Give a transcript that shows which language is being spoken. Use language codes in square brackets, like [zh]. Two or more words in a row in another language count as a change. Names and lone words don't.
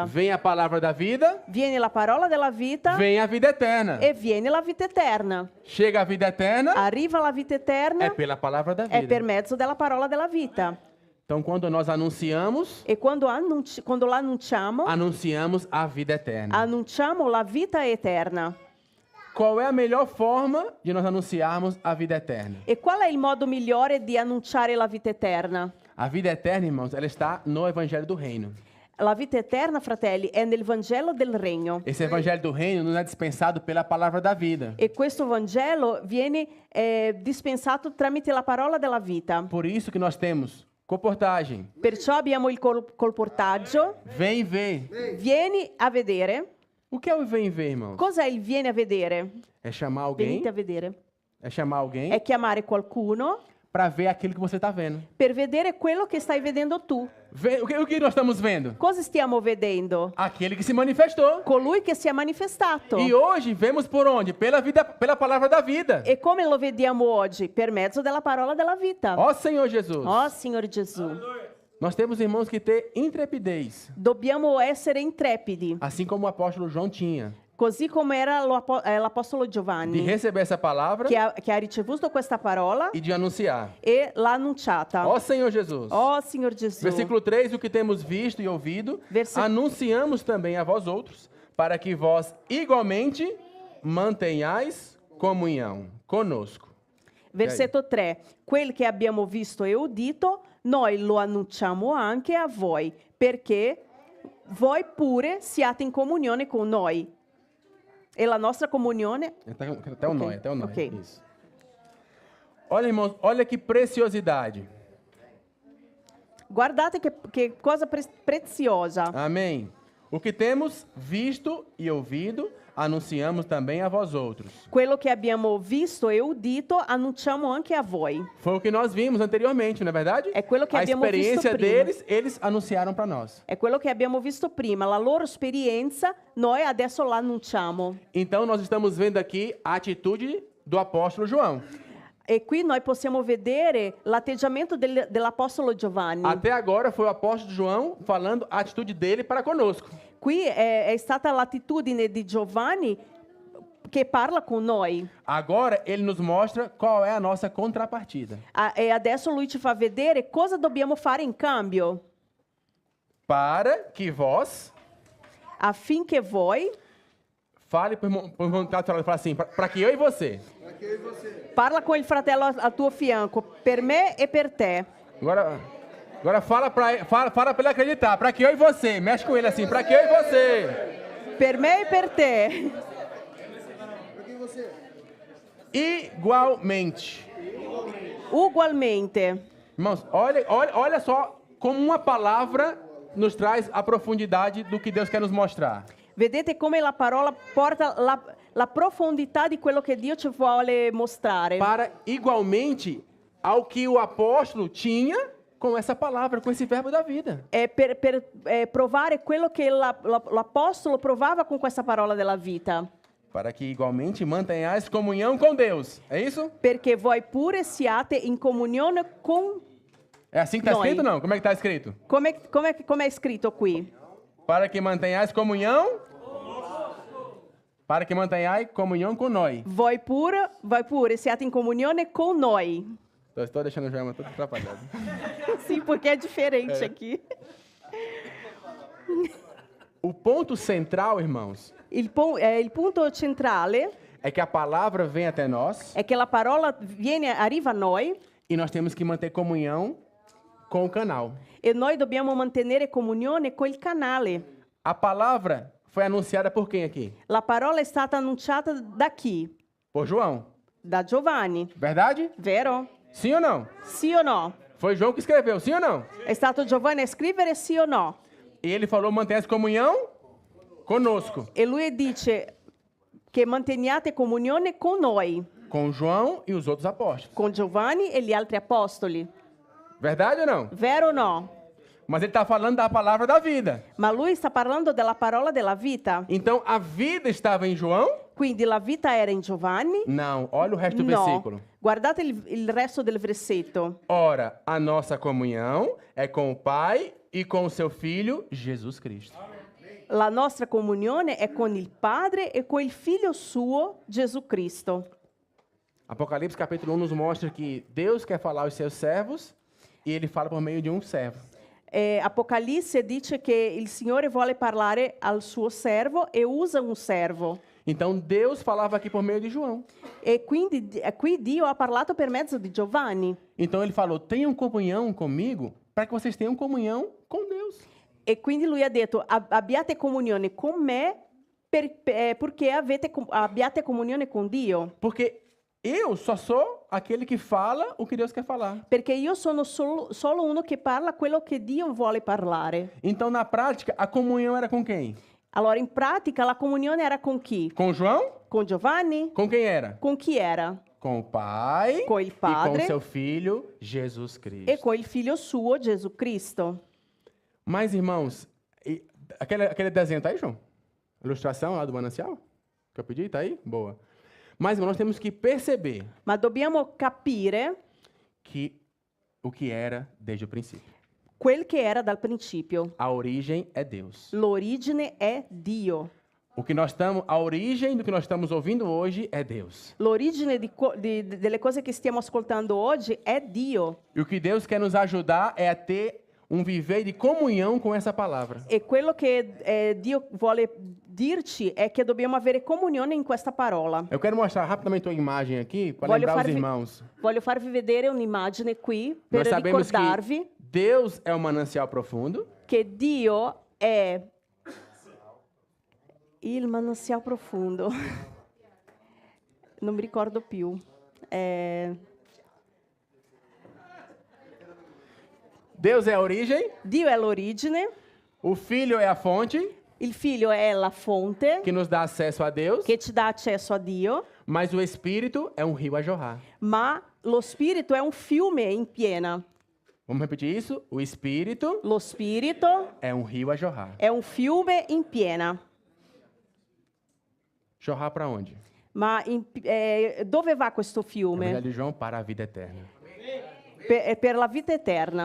[pt] Vem a palavra da vida, [it] Viene la parola della vita [pt] vem a vida eterna. [it] e viene la vita eterna. [pt] Chega a vida eterna, [it] Arriva la vita eterna [pt] é pela palavra da [it] è per [pt] vida. [it] mezzo della parola della vita. [pt] Então, quando nós anunciamos, [it] E quando l'annunciamo, [pt] anunciamos a vida eterna. [it] annunciamo la vita eterna. [pt] Qual é a melhor forma de nós anunciarmos a vida eterna? [it] E qual è il modo migliore di annunciare la vita eterna? [pt] A vida eterna, irmãos, ela está no Evangelho do Reino. [it] La vita eterna, fratelli, è nel Vangelo del Regno. [pt] Esse Evangelho do Reino não é dispensado pela palavra da vida. [it] E questo Vangelo viene dispensato tramite la parola della vita. [pt] Por isso que nós temos comportagem. [it] Perciò abbiamo il colportaggio. [pt] Vem ver. [it] Vieni a vedere. [pt] O que é o vem ver, irmãos? [it] Cos'è il vieni a vedere? [pt] É chamar alguém, [it] Venite a vedere. [pt] é chamar alguém [it] È chiamare qualcuno [pt] para ver aquilo que você está vendo. [it] per vedere quello che stai vedendo tu. [pt] O que nós estamos vendo? [it] Cosa stiamo vedendo? [pt] Aquele que se manifestou. [it] Colui che si è manifestato. [pt] E hoje vemos por onde? Pela vida, pela palavra da vida. [it] E come lo vediamo oggi? Per mezzo della parola della vita. [pt] Ó Senhor Jesus. [it] Oh, Signore Gesù. [pt] Nós temos, irmãos, que ter intrepidez, [it] Dobbiamo essere intrepidi, [pt] assim como o apóstolo João tinha, [it] così come era l'Apostolo [pt] de [it] Giovanni, [pt] receber essa palavra [it] che ha ricevuto questa parola [pt] e de anunciar. [it] e l'ha annunciata. [pt] Ó Senhor Jesus. [it] Oh, Signor Gesù. [pt] Versículo 3, o que temos visto e ouvido, Versículo- anunciamos também a vós outros, para que vós igualmente mantenhais comunhão conosco. [it] Versetto 3. Quel che abbiamo visto e udito, noi lo annunciamo anche a voi, perché voi pure siate in comunione con noi. E la nostra comunione? [pt] Até o nó, até o nó. Ok. Isso. Olha, irmãos, olha que preciosidade. [it] Guardate che cosa preziosa. [pt] Amém. O que temos visto e ouvido, anunciamos também a vós outros. [it] Quello che abbiamo visto e udito, annunciamo anche a voi. [pt] Foi o que nós vimos anteriormente, não é verdade? É aquilo que a [it] abbiamo visto [pt] experiência [it] prima. [pt] deles, eles anunciaram para nós. [it] È quello che abbiamo visto prima, la loro esperienza, noi adesso la annunciamo. [pt] Então nós estamos vendo aqui a atitude do apóstolo João. [it] E qui noi possiamo vedere l'atteggiamento dell'Apostolo Giovanni. [pt] Até agora foi o apóstolo João falando a atitude dele para conosco. [it] Qui è stata l'attitudine di Giovanni che parla con noi. [pt] Agora ele nos mostra qual é a nossa contrapartida. [it] E adesso lui ci fa vedere cosa dobbiamo fare in cambio, [pt] Para que vós [it] affinché voi, [pt] fale para o irmão que está fala assim, para que eu e você. [it] parla con il fratello al tuo fianco, per me e per te. [pt] Agora fala para ele acreditar, para que eu e você. Mexe com ele assim, para que eu e você. [it] Per me e per te. [pt] Igualmente. [it] Ugualmente. [pt] Irmãos, olha só como uma palavra nos traz a profundidade do que Deus quer nos mostrar. [it] Vedete come la parola porta la profondità di quello che Dio ci vuole mostrare. [pt] Para igualmente ao que o apóstolo tinha com essa palavra, com esse verbo da vida. [it] Per provare quello che l'Apostolo provava con questa parola della vita. [pt] Para que igualmente mantenhais comunhão com Deus. É isso? [it] Perché voi pure siate in comunione con... [pt] É assim que está [it] Noi. [pt] escrito ou não? Como é que está escrito? [it] Come è scritto qui? [pt] Para que mantenhais comunhão. Para que mantenhais comunhão com nós. [it] Voi pure siate in comunione con noi. [pt] Estou deixando o João todo atrapalhado. Sim, porque é diferente aqui. O ponto central, irmãos, [it] Il punto centrale [pt] é que a palavra vem até nós [it] è che la parola arriva a noi [pt] e nós temos que manter comunhão com o canal. [it] e noi dobbiamo mantenere comunione con il canale. [pt] A palavra foi anunciada por quem aqui? [it] La parola è stata annunciata da chi? [pt] Por João. [it] Da Giovanni, [pt] Verdade? [it] vero? [pt] Sim ou não? [it] Sì o no? [pt] Foi João que escreveu, sim ou não? [it] È stato Giovanni a scrivere sì o no? [pt] E ele falou: mantenha comunhão conosco. [it] E lui dice che manteniate comunione con noi, [pt] Com João e os outros apóstolos. [it] con Giovanni e gli altri apostoli. [pt] Verdade ou não? [it] Vero o no? [pt] Mas ele está falando da palavra da vida. [it] Ma lui sta parlando della parola della vita. [pt] Então a vida estava em João? [it] Quindi la vita era in Giovanni? [pt] Não. Olha o resto do [it] No. [pt] versículo. [it] Guardate il resto del versetto. [pt] Ora, a nossa comunhão é com o Pai e com o seu Filho, Jesus Cristo. [it] La nostra comunione è con il Padre e con il Figlio suo, Gesù Cristo. [pt] Apocalipse capítulo 1 nos mostra que Deus quer falar aos seus servos e ele fala por meio de um servo. [it] Apocalisse dice che il Signore vuole parlare al suo servo e usa un servo. [pt] Então Deus falava aqui por meio de João. [it] E quindi qui Dio ha parlato per mezzo di Giovanni. [pt] Então ele falou: tenham comunhão comigo para que vocês tenham comunhão com Deus. [it] E quindi lui ha detto: abbiate comunione con me perché abbiate comunione con Dio. [pt] Porque eu só sou aquele que fala o que Deus quer falar. [it] Perché io sono solo uno che parla quello che Dio vuole parlare. [pt] Então, na prática, a comunhão era com quem? [it] Allora, in pratica, la comunione era con chi? [pt] Com João? [it] Con Giovanni? [pt] Com quem era? [it] Con chi era? [pt] Com o Pai [it] Com il [pt] e com [it] Padre [pt] o seu Filho, Jesus Cristo. [it] E con il Figlio suo, Gesù Cristo. [pt] Mas, irmãos, aquele desenho tá aí, João? Ilustração lá do manancial? Que eu pedi, tá aí? Boa. Mas, irmãos, nós temos que perceber [it] Ma dobbiamo capire [pt] que o que era desde o princípio. [it] quel che era dal principio. [pt] A origem é Deus. [it] L'origine è Dio. [pt] A origem do que nós estamos ouvindo hoje é Deus. [it] L'origine delle cose che stiamo ascoltando oggi è Dio. [pt] E o que Deus quer nos ajudar é a ter um viver de comunhão com essa palavra. [it] E quello che Dio vuole dirci è che dobbiamo avere comunione in questa parola. [pt] Eu quero mostrar rapidamente uma imagem aqui para lembrar os irmãos. [it] Voglio farvi vedere un'immagine qui per [pt] Nós sabemos [it] ricordarvi [pt] que Deus é um manancial profundo. [it] che Dio è il manancial profondo. Non mi ricordo più. [pt] Deus é a origem. [it] Dio è l'origine, [pt] O Filho é a fonte [it] il Figlio è la fonte [pt] que nos dá acesso a Deus. [it] che ci dà accesso a Dio, [pt] Mas o Espírito é um rio a jorrar. [it] ma lo Spirito è un fiume in piena. [pt] Vamos repetir isso? O Espírito [it] Lo Spirito [pt] é um rio a jorrar. [it] è un fiume in piena. [pt] Jorrar para onde? [it] Ma dove va questo [pt] Evangelho [it] fiume? [pt] de João, para a vida eterna. [it] Per la vita eterna.